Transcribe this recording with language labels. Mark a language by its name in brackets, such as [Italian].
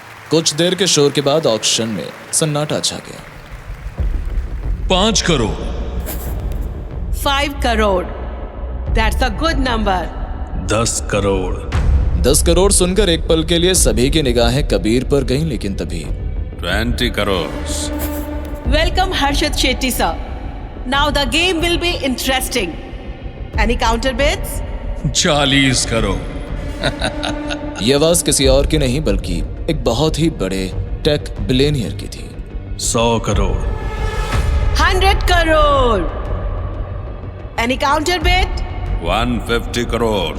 [Hindi] कुछ देर के शोर के बाद ऑक्शन में सन्नाटा छा गया। 5 crore. [English] 5 crore. That's a good number. [Hindi] 10 crore. 10 crore सुनकर एक पल के लिए सभी की निगाहें कबीर पर गईं, लेकिन तभी 20 crore. [English] Welcome Harshad Shetty sir. Now the game will be interesting. Any counter bids? [Hindi] 40 crore. यह आवाज किसी और की नहीं बल्कि एक बहुत ही बड़े टेक बिलियनियर की थी। 100 crore. [English] 100 crore. Any counter bid? [Hindi] 150 crore.